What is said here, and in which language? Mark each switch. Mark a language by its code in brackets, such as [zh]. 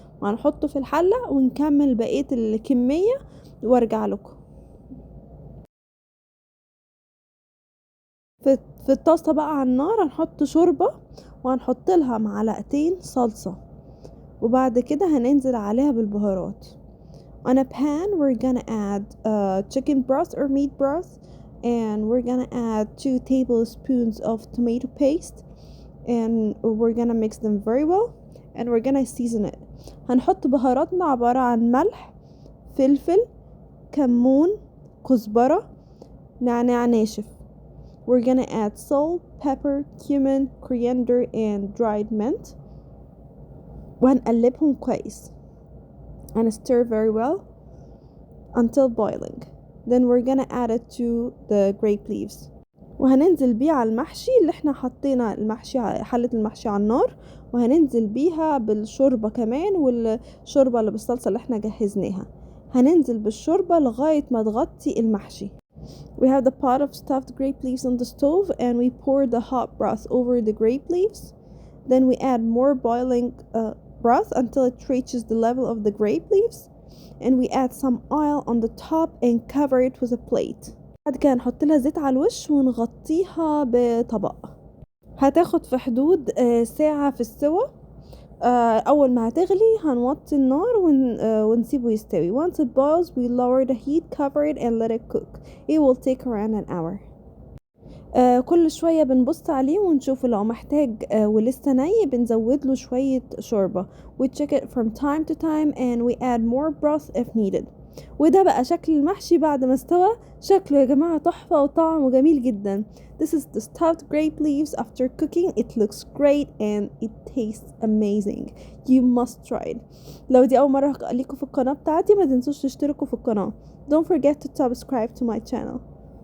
[ar] وهنحطه في الحلة ونكمل بقية الكمية وارجع لكم. في الطاسة بقى على النار هنحط شوربة وهنحط لها معلقتين صلصة، وبعد كده هننزل عليها بالبهارات. [en] On a pan we're gonna add chicken broth or meat broth, and we're gonna add 2 tablespoons of tomato paste, and we're gonna mix them very well and we're gonna season it. [ar] هنحط بهاراتنا عبارة عن ملح، فلفل، كمون، كزبرة، نعناع ناشف. [en] We're gonna add salt, pepper, cumin, coriander and dried mint. [ar] وهنقلبهم كويس [en] and stir very well until boiling. Then we're gonna add it to the grape leaves. [ar] وهننزل بيه على المحشي اللي احنا حطينا المحشي حلة المحشي على النار، وهننزل بيها بالشوربة كمان والشوربة اللي بالصلصة اللي احنا جهزناها. هننزل بالشوربة لغاية ما تغطي المحشي. [en] We have the pot of stuffed grape leaves on the stove and we pour the hot broth over the grape leaves. Then we add more boiling broth until it reaches the level of the grape leaves, and we add some oil on the top and cover it with a plate. [ar] بعد كده نحط لها زيت على الوش ونغطيها بطبق. هتاخد في حدود ساعة في السوا. أول ما هتغلي هنوطي النار ونسيبه يستوي. [en] Once it boils we lower the heat, cover it and let it cook. It will take around an hour. [ar] كل شوية بنبص عليه ونشوف لو محتاج ولسه ني بنزود له شوية شوربة. [en] We check it from time to time and we add more broth if needed. [ar] وده بقى شكل المحشي بعد ما استوى. شكله يا جماعة تحفة وطعمه جميل جدا. [en] This is the stuffed grape leaves after cooking. It looks great and it tastes amazing. You must try it. [ar] لو دي أول مرة ليكم في القناة بتاعتي ما تنسوش تشتركوا في القناة. [en] Don't forget to subscribe to my channel.